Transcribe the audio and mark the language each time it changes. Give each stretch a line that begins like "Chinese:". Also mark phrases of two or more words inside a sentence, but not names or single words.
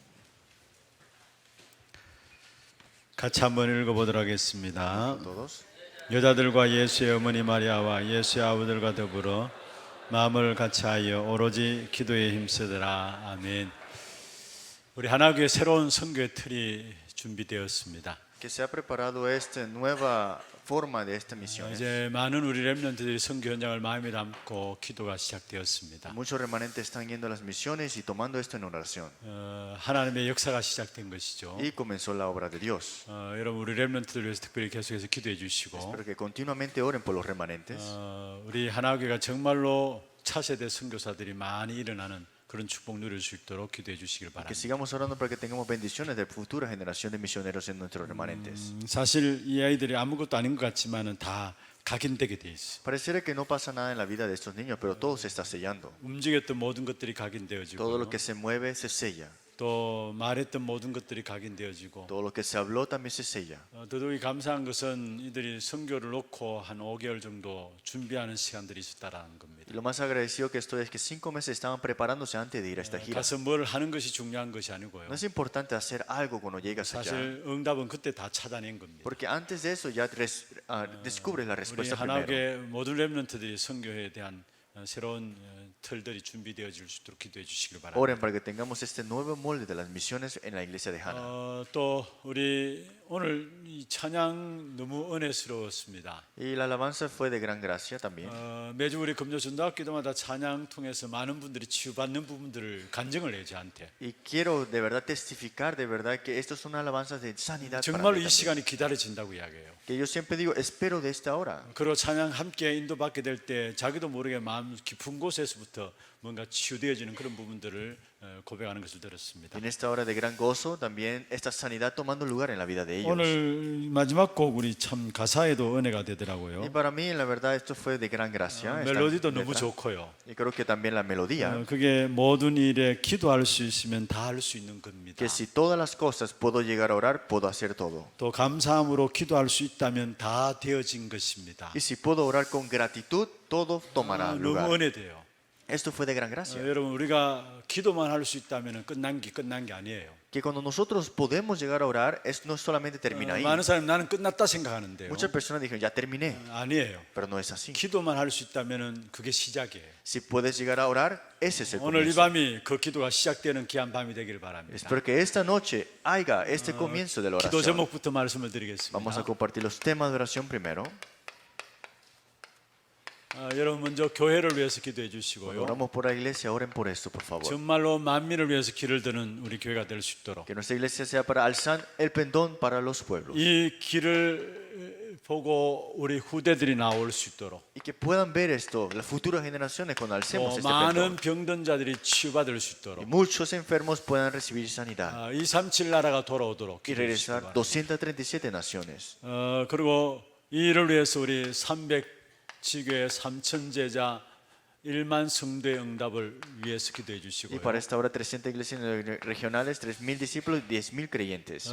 Korean: 같이 한번 읽어보도록 하겠습니다.
Spanish: Todos.
Korean: 여자들과 예수의 어머니 마리아와 예수의 아버들과 더불어 마음을 같이하여 오로지 기도에 힘쓰더라. 아멘. 우리 하나교회 새로운 선교의 틀이 준비되었습니다.
Spanish: Que se ha preparado esta nueva forma de esta misión.
Korean: 이제 많은 우리 렘넌트들이 선교 현장을 마음에 담고 기도가 시작되었습니다.
Spanish: Muchos remanentes están yendo a las misiones y tomando esto en oración.
Korean: 하나님의 역사가 시작된 것이죠.
Spanish: Y comenzó la obra de Dios.
Korean: 여러분 우리 렘넌트들 위해서 특별히 계속해서 기도해 주시고
Spanish: Espero que continuamente oren por los remanentes.
Korean: 우리 하나교회가 정말로 차세대 선교사들이 많이 일어나는 그런 축복 누릴 수 있도록 기도해 주시길
Spanish: Que
Korean: 바랍니다.
Spanish: sigamos orando para que tengamos bendiciones de futura generación de misioneros en nuestros remanentes.
Korean: 사실 이 아이들이 아무것도 아닌 것 같지만은 다 각인되게 돼 있어.
Spanish: Pareciera que no pasa nada en la vida de estos niños, pero todo se está sellando.
Korean: 움직였던 모든 것들이
Spanish: Todo
Korean: 각인되어지고
Spanish: lo que se mueve se sella.
Korean: 또 말했던 모든 것들이 각인되어지고
Spanish: Todo lo que se habló también se sella.
Korean: 더더욱 감사한 것은 이들이 선교를 놓고 한 5개월 정도 준비하는 시간들이 있었다라는 겁니다.
Spanish: Y lo más agradecido que estoy es que 5 meses estaban preparándose antes de ir a esta gira.
Korean: 가서 뭘 하는 것이 중요한 것이 아니고요.
Spanish: No es importante hacer algo cuando llegas allá,
Korean: 사실 응답은 그때 다 찾아낸 겁니다.
Spanish: porque antes de eso ya descubres la
Korean: 우리
Spanish: respuesta primero.
Korean: 하나교회 모든 렘넌트들이 선교에 대한 새로운 틀들이 준비되어질 수 있도록 기도해 주시길 바랍니다.
Spanish: Oren para que tengamos este nuevo molde de las misiones en la iglesia de Hana.
Korean: 또 우리 오늘 이 찬양 너무 은혜스러웠습니다.
Spanish: Y la alabanza fue de gran gracia también.
Korean: 매주 우리 금요 전도학 기도마다 찬양 통해서 많은 분들이 치유받는 부분들을 간증을 해요 저한테.
Spanish: Y quiero de verdad testificar de verdad que esto son alabanzas de sanidad para
Korean: 정말로
Spanish: mí
Korean: 이
Spanish: también.
Korean: 시간이 기다려진다고 이야기해요.
Spanish: Que yo siempre digo, espero de esta hora.
Korean: 그리고 찬양 함께 인도받게 될 때 자기도 모르게 마음 깊은 곳에서부터 뭔가 치유되어지는 그런 부분들을 고백하는 것을 들었습니다.
Spanish: En esta hora de gran gozo también esta sanidad tomando lugar en la vida de ellos.
Korean: 오늘 마지막 곡 우리 참 가사에도 은혜가
Spanish: Y
Korean: 되더라고요.
Spanish: para mí la verdad esto fue de gran gracia. esta
Korean: 멜로디도 너무
Spanish: letra.
Korean: 좋고요.
Spanish: Y creo que también la melodía.
Korean: 그게 모든 일에 기도할 수 있으면 다 할 수 있는 겁니다.
Spanish: Que si todas las cosas puedo llegar a orar, puedo hacer todo.
Korean: 또 감사함으로 기도할 수 있다면 다 되어진 것입니다.
Spanish: Y si puedo orar con gratitud, todo tomará
Korean: 너무
Spanish: lugar.
Korean: 은혜돼요.
Spanish: Esto fue de gran gracia.
Korean: 여러분 우리가 기도만 할 수 있다면 끝난 게 아니에요.
Spanish: Que cuando nosotros podemos llegar a orar, no solamente termina ahí.
Korean: 많은 사람이 나는 끝났다 생각하는데요.
Spanish: Muchas personas dijeron, ya terminé,
Korean: 아니에요.
Spanish: pero no es así.
Korean: 기도만 할 수 있다면 그게 시작이에요.
Spanish: Si puedes llegar a orar, ese es el
Korean: 오늘 이
Spanish: comienzo.
Korean: 밤이 그 기도가 시작되는 귀한 밤이 되길 바랍니다.
Spanish: Espero que esta noche haya este comienzo de la
Korean: 기도
Spanish: oración.
Korean: 제목부터 말씀을 드리겠습니다.
Spanish: Vamos a compartir los temas de oración primero.
Korean: 여러분 먼저 교회를 위해서 기도해
Spanish: Cuando
Korean: 주시고요.
Spanish: oramos por la iglesia, oren por esto, por favor.
Korean: 정말로 만민을 위해서 길을 드는 우리 교회가 될 수 있도록
Spanish: Que nuestra iglesia sea para alzar el pendón para los pueblos.
Korean: 이 길을 보고 우리 후대들이 나올 수 있도록
Spanish: Y que puedan ver esto, las futuras generaciones, cuando alcemos
Korean: 또
Spanish: este
Korean: 많은
Spanish: pendón.
Korean: 병든 자들이 치유받을 수
Spanish: Y
Korean: 있도록
Spanish: muchos enfermos puedan recibir sanidad.
Korean: 237 나라가 돌아오도록
Spanish: Y
Korean: 기도해 주시기
Spanish: regresar
Korean: 바랍니다.
Spanish: 237 naciones.
Korean: 그리고 이 일을 위해서 우리 300지교의 3천 제자 1만 성도의 응답을 위해서 기도해
Spanish: Y
Korean: 주시고요.
Spanish: para esta hora 300 iglesias regionales, 3.000 discípulos y 10.000 creyentes.